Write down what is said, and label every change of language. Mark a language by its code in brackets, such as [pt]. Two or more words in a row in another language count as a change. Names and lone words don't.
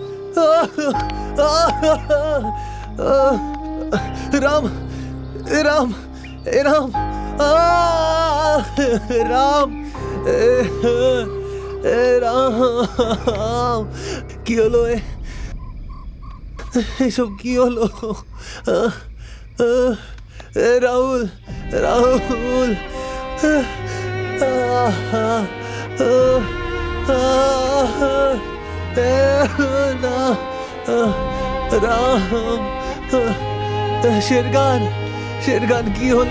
[bn] राम, ए राम, ए राम, राम, ए राम, কি হলো এসব কি হলো? রাহুল, রাহুল, রাম, শেরখান, শেরখান কি হলো?